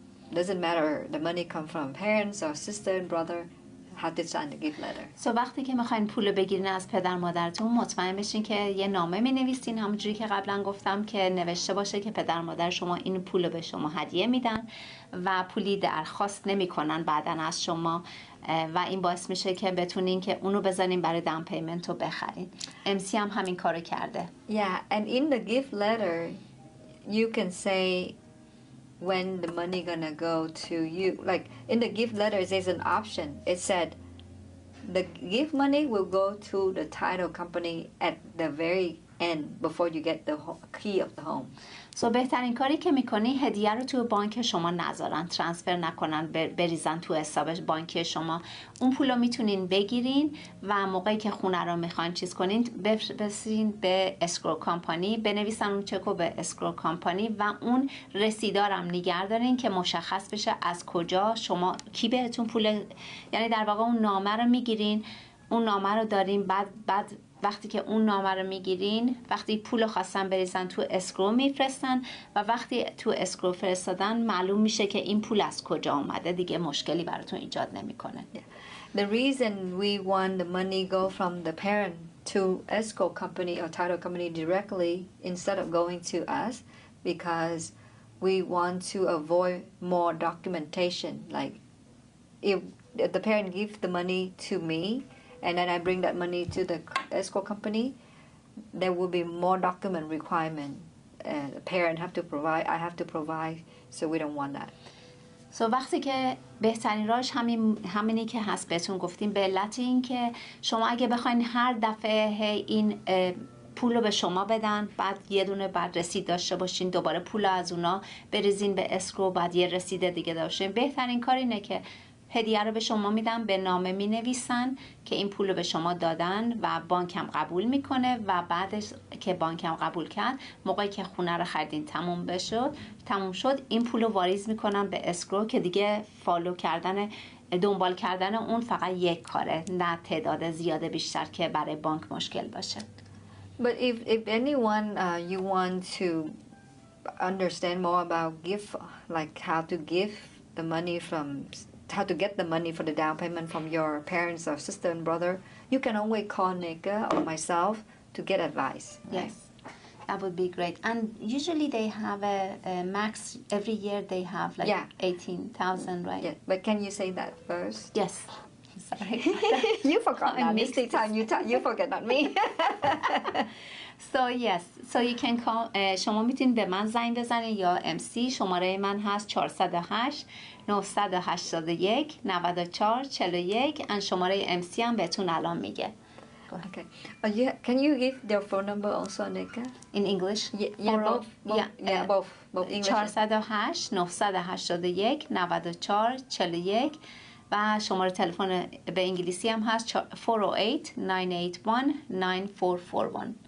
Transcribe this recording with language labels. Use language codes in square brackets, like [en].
[en] Doesn't matter the money come from parents or sister and brother, have to sign the gift letter. [fa] وقتی که میخواین پول بگیرین از پدر مادرتون مطمئن بشین که یه نامه مینویسین همونجوری که قبلا گفتم که نوشته باشه که پدر مادر شما این پول به شما هدیه میدن و پولی درخواست نمیکنن بعداً از شما و این باعث میشه که بتونین که اونو بزنین برای داون پیمنت رو بخرین. امسی هم همین کارو کرده. [en] Yeah, and in the gift letter you can say when the money gonna go to you. Like in the gift letter there's an option. It said the gift money will go to the title company at the very end before you get the key of the home. [fa] بهترین کاری که میکنی هدیه رو تو بانک شما نذارن، ترانسفر نکنن، بریزن تو حساب بانکی شما. اون پول رو میتونین بگیرین و موقعی که خونه رو میخواین چیز کنین بسین به اسکرو کامپانی، بنویسن اون چکو به اسکرو کامپانی و اون رسیدارم نگه دارین که مشخص بشه از کجا شما کی بهتون پول، یعنی در واقع اون نامه رو میگیرین، اون نامه رو دارین، بعد وقتی که اون نامه رو میگیرین، وقتی پول خواستن بریزن تو اسکرو میفرستن و وقتی تو اسکرو فرستادن معلوم میشه که این پول از کجا اومده، دیگه مشکلی براتون ایجاد نمیکنه. [en] The reason we want the money go from the parent to escrow company or title company directly instead of going to us, because we want to avoid more documentation. Like if the parent gives the money to me and then I bring that money to the escrow company, there will be more document requirement. The parent have to provide, I have to provide, so we don't want that. [fa] وقتی که بهترین راهش همینی که هست بهتون گفتیم، به علت این که شما اگه بخواین هر دفعه این پول رو به شما بدن، بعد یه دونه بعد رسید داشته باشین، دوباره پول از اونا بریزین به اسکرو، بعد یه رسید دیگه داشتین، بهترین کار اینه که هدیه رو به شما میدن، به نامه می نویسن که این پول رو به شما دادن و بانک هم قبول میکنه و بعدش که بانک هم قبول کرد، موقعی که خونه رو خریدین تموم شد، این پول رو واریز میکنن به اسکرو که دیگه فالو کردن، دنبال کردن اون فقط یک کاره، نه تعداد زیاده بیشتر که برای بانک مشکل باشه. [en] But if anyone you want to understand more about gift, like how to give the money from, how to get the money for the down payment from your parents or sister and brother, you can always call Nega or myself to get advice. Yes, that would be great. And usually they have a max, every year they have like 18,000, right? Yeah, but can you say that first? Yes. Sorry. You forgot that. This time you forget, not me. So yes, so you can call. [fa] شما میتونید به من زنگ بزنید یا MC. شماره من هست 408 981 94 41 and شماره MC هم بهتون الان میگه. [en] Okay. Can you give their phone number also, Nika? In English? Both English. [fa] 408 981 94 41 و شماره تلفن به انگلیسی هم هست 408 981 9441.